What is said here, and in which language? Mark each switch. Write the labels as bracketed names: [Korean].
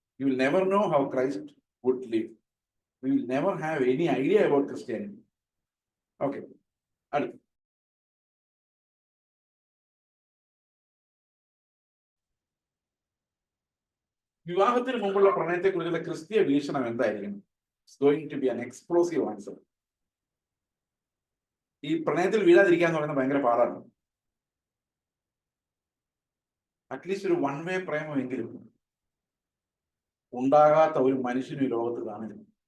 [English] You will never know how Christ would live. You will never have any idea about Christianity. [Malayalam] Okay, അടുത്ത വിവാഹത്തിന് മുമ്പുള്ള പ്രണയത്തെക്കുറിച്ചുള്ള ക്രിസ്തീയ വീക്ഷണം എന്തായിരിക്കും? [English] It's going to be an explosive answer. [Malayalam] ഈ പ്രണയത്തിൽ വീഴാതിരിക്കുക എന്ന് പറയുന്നത് ഭയങ്കര പാടാണ്. അറ്റ്ലീസ്റ്റ് ഒരു വൺ വേ പ്രേമമെങ്കിലും ഉണ്ടാകാത്ത ഒരു മനുഷ്യനും ഈ ലോകത്ത് കാണില്ല.